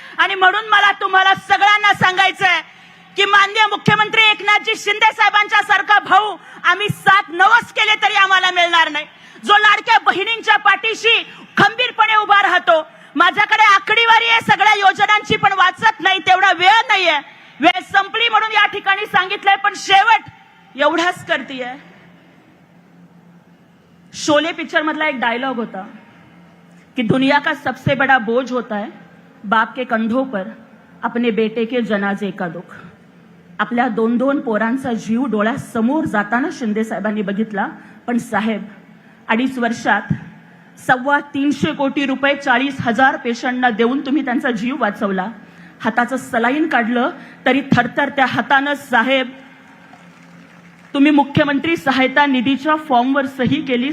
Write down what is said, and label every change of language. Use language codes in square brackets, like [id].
[mr] आणि म्हणून मला तुम्हाला सगळ्यांना सांगायचंय की माननीय मुख्यमंत्री एकनाथजी शिंदे साहेबांच्या सारखा भाऊ आम्ही 7 नवस केले तरी आम्हाला मिळणार नाही, जो लाडक्या बहिणींच्या पाठीशी खंबीरपणे उभा राहतो. माझ्याकडे आकडेवारी आहे सगळ्या योजनांची, पण वाचत नाही तेवढा वेळ नाहीये. वेळ संपली म्हणून या ठिकाणी सांगितलंय, पण शेवट एवढाच करतीये. शोले पिक्चर मधला एक डायलॉग होता कि [hi] दुनिया का सबसे बड़ा बोझ होता है बाप के कंधों पर अपने बेटे के जनाजे का दुख. [mr] आपल्या 2-2 पोरांचा जीव डोळ्यासमोर जाताना शिंदे साहेबांनी बघितला, पण साहेब 2.5 वर्षात 325 कोटी रुपये 40,000 पेशंटना देऊन तुम्ही त्यांचा जीव वाचवला. हाताचं सलाईन काढलं तरी थरथर त्या हातानं साहेब तुम्ही मुख्यमंत्री सहायता निधीच्या फॉर्मवर सही केली.